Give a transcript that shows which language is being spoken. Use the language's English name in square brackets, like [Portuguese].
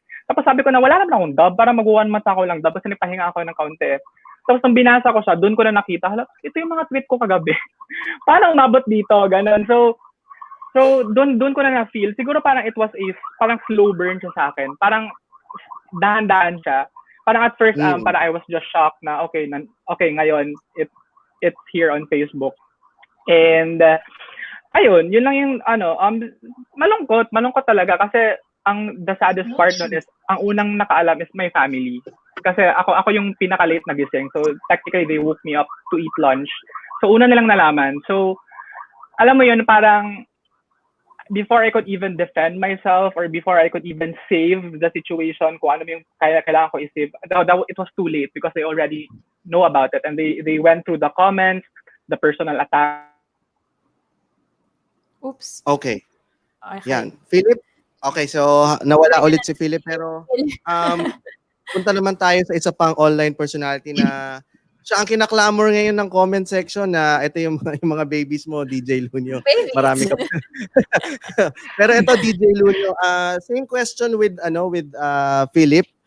[Filipino] Tapos sabi ko na wala naman akong dub, para mag-1 month ako lang dub, kasi nagpahinga ako ng kaunti. Tapos nung binasa ko siya, doon ko na nakita, ito yung mga tweet ko kagabi. Paano umabot dito? Ganun. So doon ko na na-feel. Siguro parang [English] it was [Filipino] parang slow burn siya sa akin. Parang dahan-dahan siya. [English] Parang at first, parang I was just shocked na, okay, ngayon, it's here on Facebook. [Filipino] And, ayun, yun lang yung, malungkot talaga kasi [English] the saddest part [Filipino] nun is, ang unang nakaalam [English] is my family. [Filipino] Kasi ako yung pinaka-late nagising. [English] So, technically, they woke me up to eat lunch. So, [Filipino] una nilang nalaman. [English] So, alam mo yun, parang, before I could even defend myself or before I could even save the situation, [Filipino] kung ano yung kailangan ko i-save, [English] it was too late because they already know about it. And they went through the comments, the personal attack. Oops. Okay. Yan. Philip? [Filipino] Okay, so nawala ulit si Philip pero punta naman tayo sa isa pang online personality na siya ang kinaklamor ngayon ng comment section na ito yung mga babies mo, DJ Lunyo. Marami ka. Pero ito, DJ Lunyo, [English] same question with Philip.